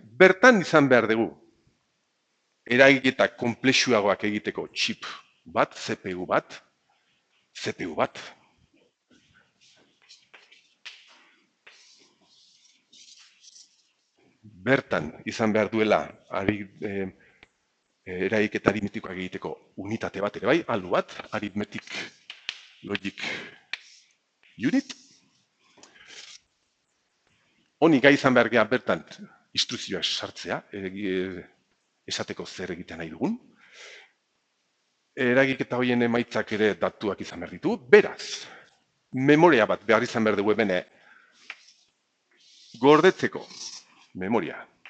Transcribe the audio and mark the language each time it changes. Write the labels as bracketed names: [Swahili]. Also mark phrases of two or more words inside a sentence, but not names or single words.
[Basque] Bertan izan behar dugu, eragiketa konplexuagoak egiteko chip bat, CPU bat, bertan izan behar duela eragiketa aritmetikoak egiteko unitate bat ere bai, aldu bat, [English] arithmetic logic unit. [Basque] Honi gai izan behar geha bertan instrukzioa sartzea, esateko zer egiten nahi dugun. Eragiketa horien emaitzak ere datuak izan behar ditu. Beraz, memoria bat behar izan behar dugu hemen gordetzeko memoria.